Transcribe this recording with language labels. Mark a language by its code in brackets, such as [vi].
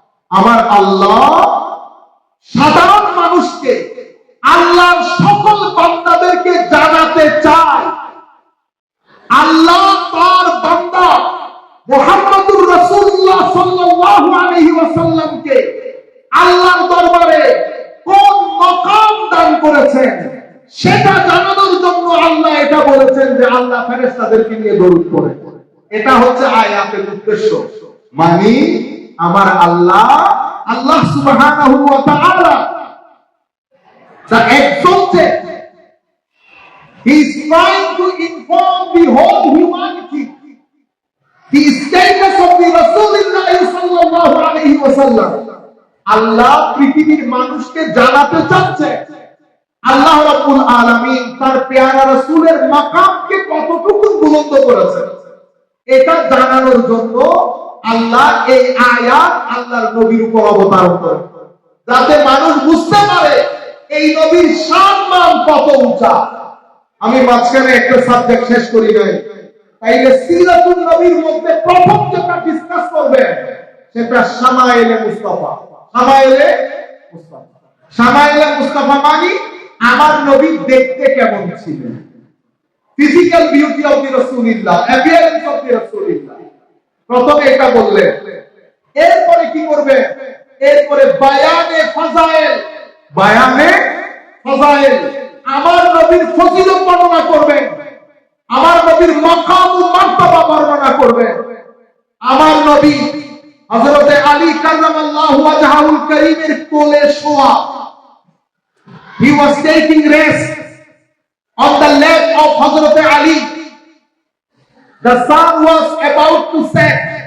[bn] আমার আল্লাহ সাধারণ মানুষকে আল্লাহর সকল বান্দাদেরকে জানাতে চায় আল্লাহ তার বান্দা মুহাম্মদুর রাসূলুল্লাহ সাল্লাল্লাহু আলাইহি ওয়াসাল্লামকে আল্লাহর দরবারে কোন মাকাম দান করেছেন সেটা জানানোর জন্য আল্লাহ এটা বলেছেন যে আল্লাহ ফেরেশতাদেরকে নিয়ে দরুদ পড়ে। এটা হচ্ছে আয়াতের উদ্দেশ্য। মানে আমার আল্লাহ, আল্লাহ সুবহানাহু ওয়া তাআলা, [en] the exalted, he is trying to inform the whole humanity the status of the Rasulullah sallallahu alayhi wa sallam. [bn] আল্লাহ পৃথিবীর মানুষকে জানাতে চাচ্ছে আল্লাহ রাব্বুল আলামিন তার পেয়ারা রাসূলের মাকামকে কতটুকু বুলন্দ করেছেন, এটা জানানোর জন্য আল্লাহ এই আয়াত আল্লাহর নবীর উপর অবতারণ করেন, যাতে মানুষ বুঝতে পারে এই নবীর সম্মান কত উঁচা। আমি মাঝখানে একটা সাবজেক্ট শেষ করি নাই, তাইলে সিরাতুন নবীর মধ্যে প্রথম যেটা ডিসকাস করবে সেটা শামায়েলে মুস্তাফা। শামায়েলে মুস্তাফা, শামায়েলে মুস্তাফা মানে আমার নবী দেখতে কেমন ছিলেন, [en] physical beauty of the রাসূলুল্লাহ, [bn] appearance of the রাসূলুল্লাহ। প্রথমে এটা বললেন, এরপরে কি করবে? এরপরে বায়ানে ফাজাইল, বায়ানে ফাজাইল, আমার নবীর ফজিলত বর্ণনা করবেন, আমার নবীর মাকাম ও মারতাবা বর্ণনা করবেন। আমার নবী হযরত আলী কাররামাল্লাহু ওয়াজহাহুল কারীমের কোলে শোয়া, [en] he was taking rest on the lap of Hazrat Ali. The sun was about to set.